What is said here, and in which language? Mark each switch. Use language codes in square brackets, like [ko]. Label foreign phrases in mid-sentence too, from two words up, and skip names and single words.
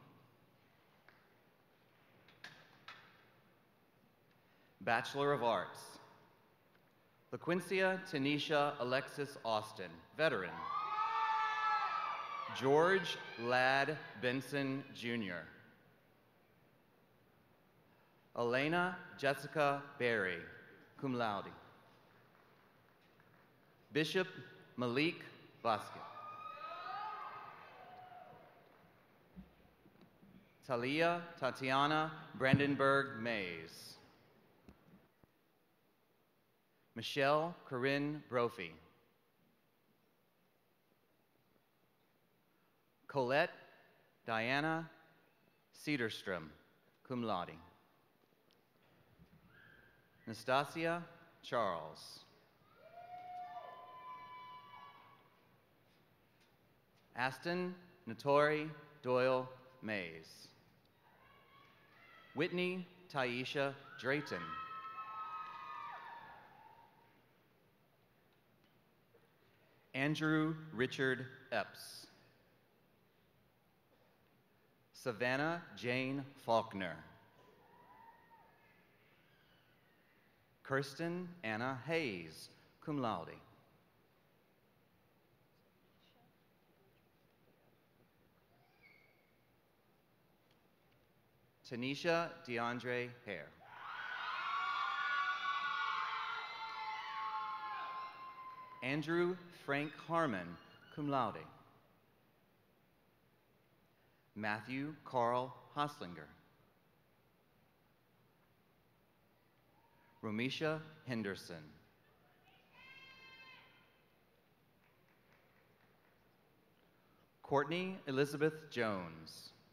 [en] Bachelor of Arts, LaQuincia Tanisha Alexis Austin, veteran. George Ladd Benson, Jr. Elena Jessica Berry, [la] cum laude. [en] Bishop Malik Basket. Talia Tatiana Brandenburg Mays. Michelle Corinne Brophy. Colette Diana Cedarstrom, [la] cum laude. [en] Nastasia Charles. Aston Notori Doyle Mays. Whitney Taisha Drayton. Andrew Richard Epps. Savannah Jane Faulkner. Kirsten Anna Hayes, [la] cum laude. [en] Tanisha DeAndre Hare. Andrew Frank Harmon, [la] cum laude. [en] Matthew Carl Hoslinger. Romisha Henderson. Courtney Elizabeth Jones.